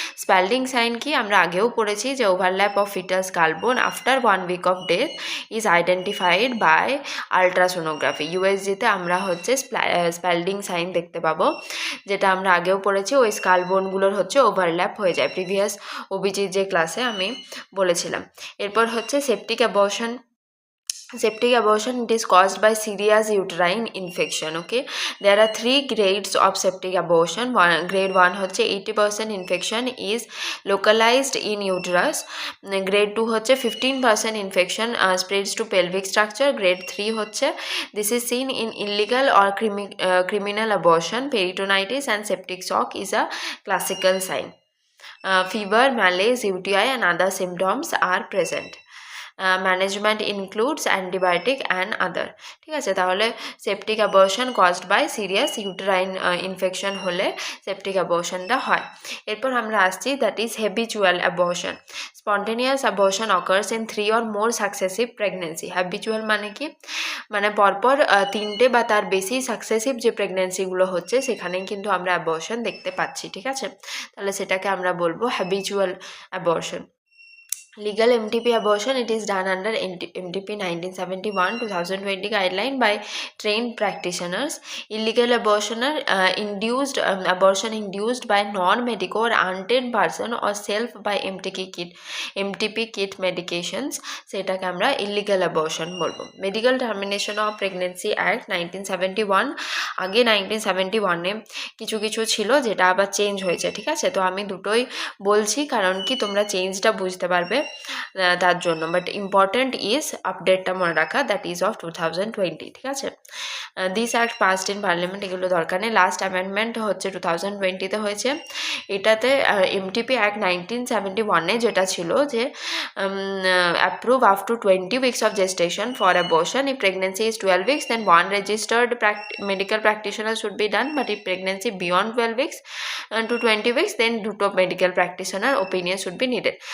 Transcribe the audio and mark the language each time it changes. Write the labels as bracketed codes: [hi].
[en] Spalding sign কি, আমরা আগেও পড়েছি যে overlap of foetus skull bone after 1 week of death is identified by ultrasonography. [bn] ইউএসজিতে আমরা হচ্ছে স্প্যাল্ডিং সাইন দেখতে পাবো, যেটা আমরা আগেও পড়েছি, ওই স্কালবোনগুলোর হচ্ছে ওভারল্যাপ হয়ে যায়, প্রিভিয়াস ওবিজির যে ক্লাসে আমি বলেছিলাম। এরপর হচ্ছে septic abortion. [en] Septic abortion, it is caused by serious uterine infection. Okay, there are 3 grades of septic abortion. Grade 1 [bn] হচ্ছে [en] 80% infection is localized in uterus. Grade 2 হচ্ছে 15% infection spreads to pelvic structure. Grade 3 হচ্ছে this is seen in illegal or criminal abortion. Peritonitis and septic shock is a classical sign. Fever, malaise, UTI and other symptoms are present. Management includes antibiotic and other, ঠিক আছে। তাহলে septic abortion caused by serious uterine infection হলে septic অ্যাবর্শনটা হয়। এরপর আমরা আসছি that is habitual abortion. Spontaneous abortion occurs in 3 or more successive pregnancy. [bn] Habitual মানে কি, মানে পরপর 3টে বা তার বেশি সাকসেসিভ যে প্রেগনেন্সিগুলো হচ্ছে সেখানেই কিন্তু আমরা অ্যাবর্শন দেখতে পাচ্ছি, ঠিক আছে। তাহলে সেটাকে আমরা বলবো habitual abortion. [en] Legal MTP abortion, it is done under MTP 1971-2020 guideline by trained practitioners. Illegal abortion abortion induced by non-medical or untrained person or self by MTP kit medications, [bn] সেটাকে আমরা illegal abortion বলবো। Medical Termination of Pregnancy Act 1971, আগে 1971 কিছু কিছু ছিল যেটা আবার change হয়েছে, ঠিক আছে? তো আমি দুটোই বলছি কারণ কি তোমরা চেঞ্জটা বুঝতে পারবে তার জন্য, বাট ইম্পর্টেন্ট ইজ আপডেটটা মনে রাখা, দ্যাট ইজ অফ 2020, ঠিক আছে? [en] This act passed in parliament, এগুলো দরকার নেই। লাস্ট অ্যামেন্ডমেন্ট হচ্ছে 2020-তে হয়েছে। এটাতে MTP অ্যাক্ট 1971-এ যেটা ছিল যে approve up to 20 weeks of gestation for abortion. If pregnancy is 12 weeks, then one registered medical practitioner should be done, but if pregnancy beyond 12 weeks to 20 weeks, then [bn] দুটো [en] medical practitioner opinion should be needed.